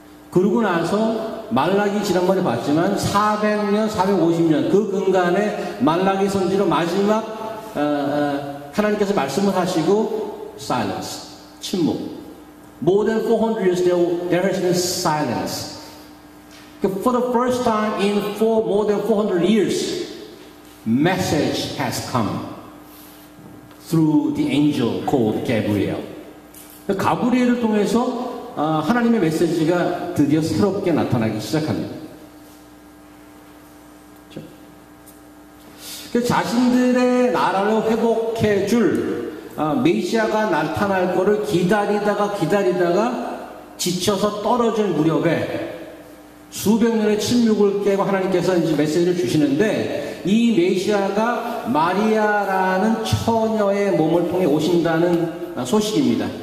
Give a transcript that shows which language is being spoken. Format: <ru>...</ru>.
<ko>그러고 나서 말라기 지난번에 봤지만 400년, 450년 그 근간에 말라기 선지로 마지막 하나님께서 말씀을 하시고 silence, 침묵.</ko> <en>More than 400 years there has been silence. For the first time in more than 400 years, message has come through the angel called Gabriel.</en> <ko>가브리엘을 통해서 하나님의 메시지가 드디어 새롭게 나타나기 시작합니다. 자신들의 나라를 회복해 줄 메시아가 나타날 거를 기다리다가 지쳐서 떨어질 무렵에 수백 년의 침묵을 깨고 하나님께서 이제 메시지를 주시는데, 이 메시아가 마리아라는 처녀의 몸을 통해 오신다는 소식입니다.</ko>